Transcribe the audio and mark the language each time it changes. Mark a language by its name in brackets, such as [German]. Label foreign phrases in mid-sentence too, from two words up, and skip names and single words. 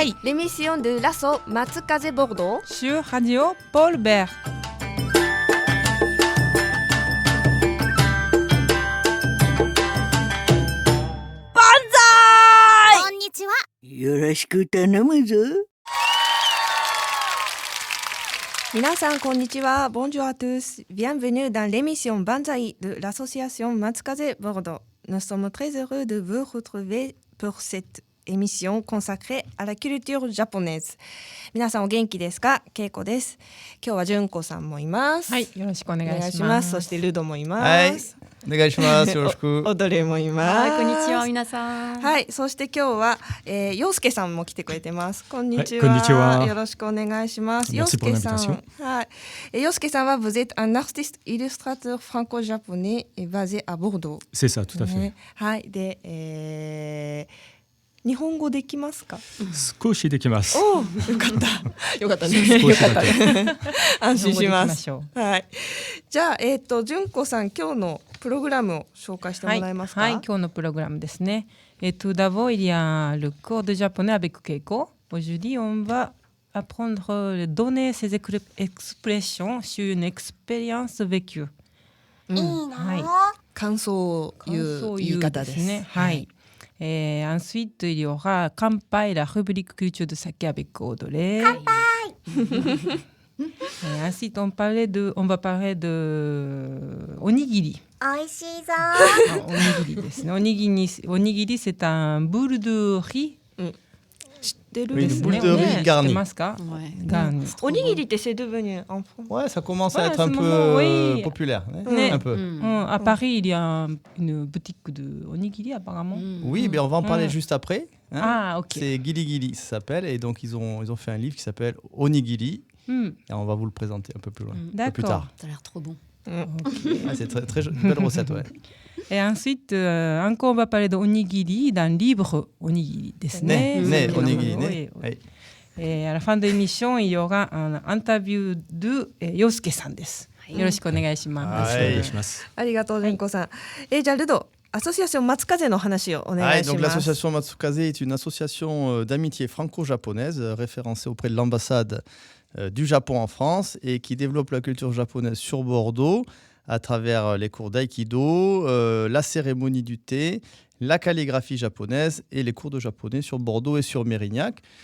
[French] l'émission de l'assaut Matsukaze Bordeaux sur Radio Paul Bert. [Japanese] Banzai! Konnichiwa. よろしく頼むぞ. 皆さん、こんにちは. [French] Bonjour à tous. Bienvenue dans l'émission Banzai de l'association Matsukaze Bordeaux. Nous sommes très heureux de vous retrouver pour cette émission consacrée à la culture japonaise. [Japanese] 皆さんお元気ですか？ケイコです。今日は純子さんもいます。はい、よろしくお願いします。お願いします。そしてルドもいます。はい、お願いします。よろしく。おどれもいます。こんにちは皆さん。はい、そして今日は陽介さんも来てくれてます。こんにちは。はい、こんにちは。よろしくお願いします。陽 [French] Merci pour [Japanese] 介さん。 [French] l'invitation. [Japanese] はい。陽介さんは [French] vous êtes un artiste illustrateur franco-japonais basé à Bordeaux。 C'est ça, tout à fait. [Japanese] ね、はい。で、日本語できますか？少しできます。おお、よかった。よかったね。少しだけ。安心します。日本語でいきましょう。はい。じゃあ純子さん今日のプログラムを紹介してもらえますか？はい、今日のプログラムですね。 [French] Tout d'abord, il y a le cours de japonais avec Keiko. Aujourd'hui, on va apprendre à donner ses expressions sur une expérience vécue. [Japanese] いいな。はい。感想を言う言い方ですね。 [French] はい。ensuite, il y aura Kampai, la rubrique culture de saké avec Audrey. Et ensuite, on va parler de onigiri. [Japanese] 美味しいぞ。 onigiri ですね。onigiri, [French] c'est un boule de riz. [Japanese] 知ってる [French] Oui, [Japanese] です [French] boule [Japanese] ね。 [French] de riz [Japanese] 知って [French] garni. [Japanese] ますか？ [French] Ouais. Garni. [Japanese] おにぎりって [French] c'est devenu en France. Ouais, ça commence à Ouais, être à un ce peu moment, oui. populaire. Ouais. Un peu. À Paris, il y a une boutique de onigiri apparemment. Oui, mais on va en parler juste après. Hein. Ah, ok. C'est Gili Gili, ça s'appelle. Et donc, ils ont fait un livre qui s'appelle Onigiri. Et on va vous le présenter un peu plus loin. Un peu plus D'accord. tard. Ça a l'air trop bon. Ouais, c'est très, très belle recette, ouais. Et ensuite, encore, on va parler de onigiri dans le livre [Japanese] onigiri ですね。ね、onigiri, [French] Oui, [Japanese] ね。 [French] oui. [Japanese] はい。 [French] Et à la fin de l'émission, il y aura un interview de Yosuke [Japanese] さんです。よろしくお願いします。はいお願いします。ありがとう純子さん。じゃあルド、アソシアション松風の話をお願いし [French] Donc [Japanese] ます。 [French] l'association Matsukaze est une association d'amitié franco-japonaise référencée auprès de l'ambassade du Japon en France et qui développe la culture japonaise sur Bordeaux à travers les cours d'aïkido, la cérémonie du thé, la calligraphie japonaise et les cours de japonais sur Bordeaux et sur Mérignac.